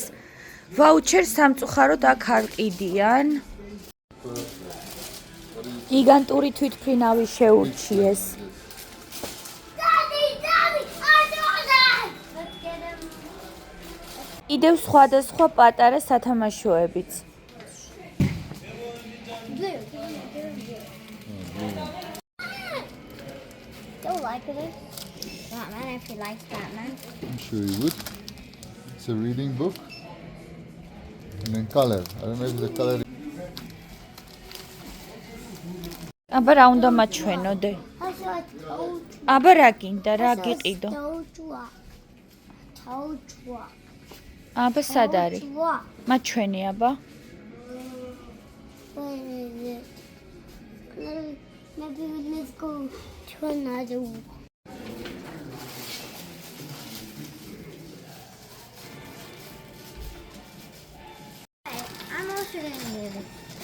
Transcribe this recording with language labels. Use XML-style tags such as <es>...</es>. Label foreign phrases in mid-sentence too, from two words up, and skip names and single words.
<ka>ვაუჩერს სამწუხაროდ აქ არ ყიდიან. გიგანტური თვითმფრინავი შეურჩიეს. კიდევ სხვადასხვა პატარა სათამაშოებიც.</ka> <en>Don't like it. Batman, if you like Batman. I'm sure you would. It's a reading book. And then color. I don't know if the color.</en> <ka>აბა რა უნდა მაჩვენოდე? აბა რა გინდა, რა გიყიდო? აბა სად არის? მაჩვენი აბა.</ka> <en>Maybe let's go to another one. I'm also going to do it.</en>